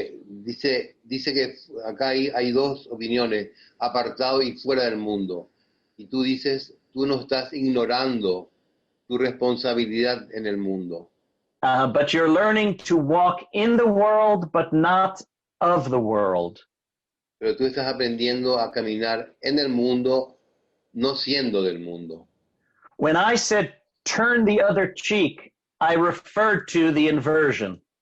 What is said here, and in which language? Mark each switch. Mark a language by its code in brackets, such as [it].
[es] Dice que acá hay dos opiniones, apartado y fuera del mundo. Y tú dices, tú no estás ignorando tu responsabilidad en el mundo. [en] But you're learning to walk in the world, but not of the world. [es] Pero tú estás aprendiendo a caminar en el mundo, no siendo del mundo. [en] When I said turn the other cheek, I referred to the inversion.